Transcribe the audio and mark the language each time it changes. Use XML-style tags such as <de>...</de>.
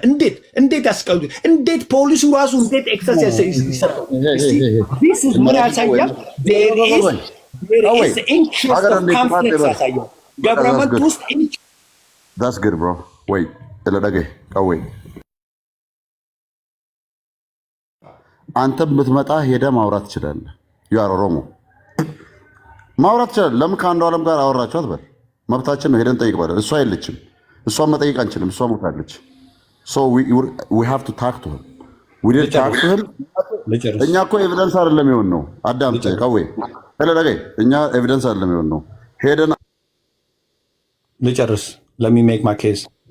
<am>እንዴት ያስቀሉ? እንዴት ፖሊሱ ራሱ እንዴት ኤክሰርሳይዝ ይሰራል?</am> <en>this is</en> <am>ምን ያሳያል?</am> <en>there is interest of conflict</en> <am>ያሳያል።</am> <en>government</en> <am>ውስጥ</am> <en>That's good, bro. Wait. Wait.</en> <am>አንተ ብትመጣ ሄደ ማውራት ትችላለህ። ዩ ኦሮሞ ማውራት ትችላለህ። ለምን ከአንዱ ዓለም ጋር አወራችሁ አትበል። መብታችን ነው። ሄደን ጠይቅ በለ። እሷ የለችም። እሷን መጠየቅ አንችልም። እሷ ሞታለች።</am> <en>So we have to talk to him.</en> <am>We did talk to him. እኛ እኮ ኤቪደንስ አይደለም ይሆን ነው። አዳምጥ ቀዌ እኛ ኤቪደንስ አይደለም ይሆን ነው። ሄደን ልጨርስ.</am> <en>Let me make my case.</en>